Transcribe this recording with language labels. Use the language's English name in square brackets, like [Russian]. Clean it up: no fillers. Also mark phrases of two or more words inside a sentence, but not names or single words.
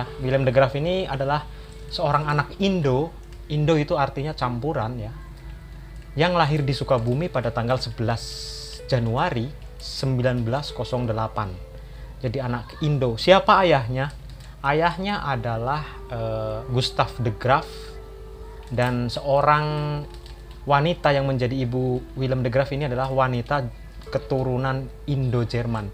[Indonesian] Willem de Graaf ini adalah seorang anak Indo. Indo itu artinya campuran ya. Yang lahir di Sukabumi pada tanggal 11 Januari 1908. Jadi anak Indo. Siapa ayahnya? Ayahnya adalah Gustav de Graaf, dan seorang wanita yang menjadi ibu Willem de Graaf ini adalah wanita keturunan Indo-Jerman.